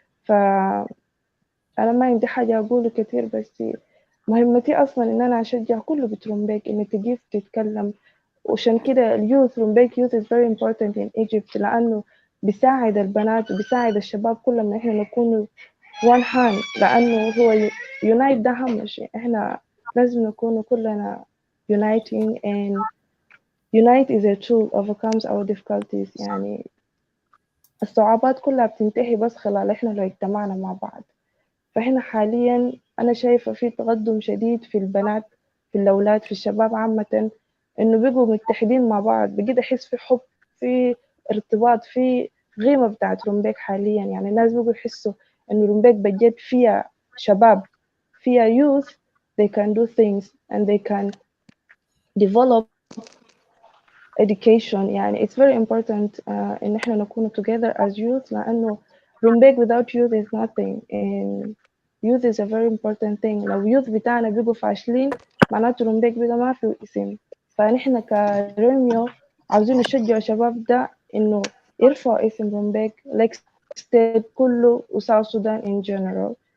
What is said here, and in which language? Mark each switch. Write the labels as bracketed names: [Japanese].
[Arabic] فأنا ما عندي حاجة أقوله كتير، بس مهمتي أصلا إن أنا أشجع كل بنت رومبيك إن تقف تتكلم. وعشان كده اليوث رومبيك [English] youth is very important in Egypt، [Arabic] لأنه بيساعد البنات وبيساعد الشباب كلهم إن إحنا نكون [English] one hand، [Arabic] لأنه هو unite ده أهم شيء. إحنا لازم نكون كلنا [English] uniting and unite is a tool overcomes our difficulties. [Arabic] يعني الصعوبات كلها بتنتهي بس خلال إحنا لو اجتمعنا مع بعض. فإحنا حاليا أنا شايفة في تقدم شديد في البنات، في الأولاد، في الشباب عامة، إنه بقوا متحدين مع بعض، بقيت أحس في حب، في ارتباط، في قيمة بتاعت رومبيك حاليا. يعني الناس بقوا يحسوا إنه رومبيك بجد فيها شباب، فيها [English] youth they can do things and they can develop education. [Arabic] يعني [English] it's very important [Arabic] إن إحنا نكون [English] together as youth، [Arabic] لأنه رومبيك [English] without youth is nothing. and youth is a very important thing. [Arabic] لو youth بتاعنا بيبقوا فاشلين معناته رومبيك بقى ما في اسم. فنحن كريميو عاوزين نشجع الشباب ده إنه يرفعوا اسم رومبيك like state كله و [English] South Sudan in general.